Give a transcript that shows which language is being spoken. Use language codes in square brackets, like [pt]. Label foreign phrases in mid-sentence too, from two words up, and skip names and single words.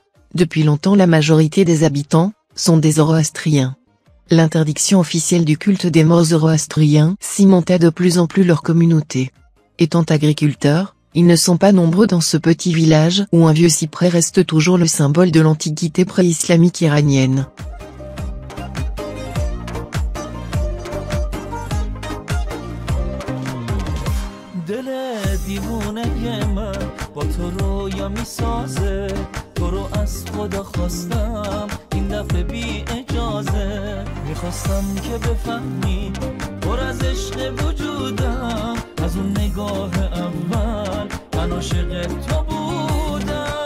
[fr] Depuis longtemps la majorité des habitants sont des zoroastriens. L'interdiction officielle du culte des morts zoroastriens cimentait de plus en plus leur communauté. Étant agriculteurs, ils ne sont pas nombreux dans ce petit village où un vieux cyprès reste toujours le symbole de l'antiquité pré-islamique iranienne. [fa] با تو رویا میسازه تو رو از خدا خواستم این دفعه بی اجازه میخواستم که بفهمی پر از عشق وجودم از اون نگاه اول من عاشق تو بودم